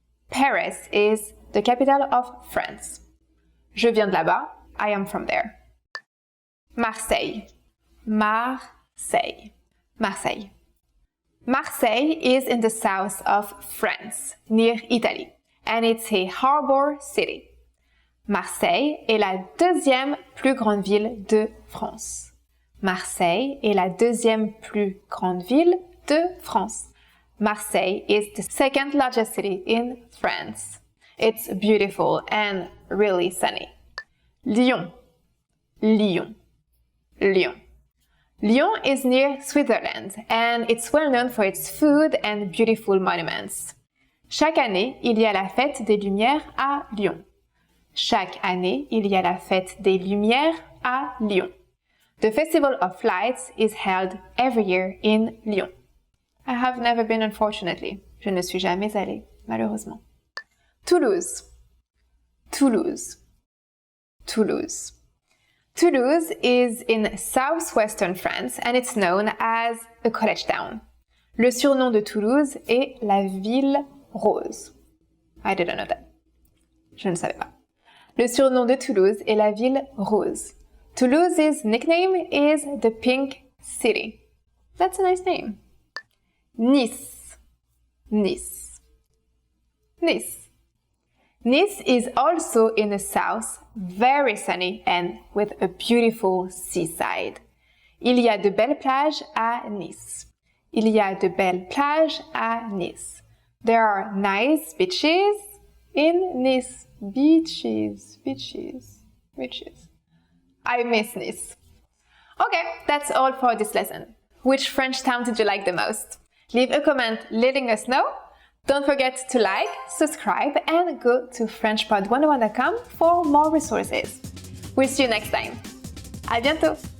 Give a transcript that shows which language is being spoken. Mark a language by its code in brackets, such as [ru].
[en] Paris is the capital of France. [fr] Je viens de là-bas. [en] I am from there. [fr] Marseille. Marseille. Marseille. [en] Marseille is in the south of France, near Italy, and it's a harbor city. [fr] Marseille est la deuxième plus grande ville de France. Marseille est la deuxième plus grande ville de France. [en] Marseille is the second largest city in France. It's beautiful and really sunny. Lyon. Lyon. Lyon. Lyon is near Switzerland and it's well known for its food and beautiful monuments. [fr] Chaque année, il y a la fête des Lumières à Lyon. Chaque année, il y a la fête des Lumières à Lyon. [en] The Festival of Lights is held every year in Lyon. I have never been, unfortunately. [fr] Je ne suis jamais allée, malheureusement. Toulouse. Toulouse. Toulouse. [en] Toulouse is in southwestern France and it's known as a college town. [fr] Le surnom de Toulouse est la ville rose. [en] I didn't know that. [fr] Je ne savais pas. Le surnom de Toulouse est la ville rose. [en] Toulouse's nickname is the Pink City. That's a nice name. Nice. Nice. Nice. Nice is also in the south, very sunny and with a beautiful seaside. [fr] Il y a de belles plages à Nice. Il y a de belles plages à Nice. [en] There are nice beaches in Nice. Beaches, beaches, beaches. I miss Nice. Okay, that's all for this lesson. Which French town did you like the most? Leave a comment letting us know. Don't forget to like, subscribe, and go to FrenchPod101.com for more resources. We'll see you next time. [fr] À bientôt!